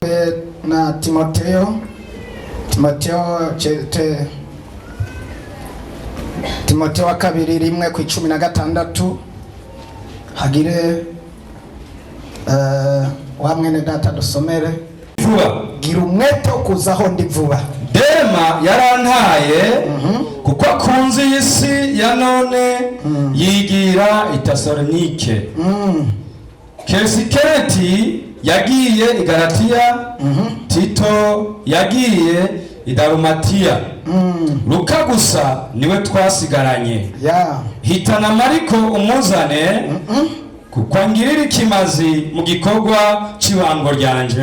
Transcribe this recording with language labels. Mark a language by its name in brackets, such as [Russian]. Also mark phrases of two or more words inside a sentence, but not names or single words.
[Rundi] na Timoteyo wa kabiri 1:16 hagire wa mwene data dusomere vuba. Gira umwete wo kuzaho ndi vuba. Dema yarantaye kuko akunze isi ya none yigira i Tesalonike. Kesikereti yagiye i Galatiya, Tito yagiye i Dalumatiya. Luka gusa niwe twasigaranye. Hitana Mariko umuzane kuko angirira ikimazi mu gikorwa cy'ibango ryanje.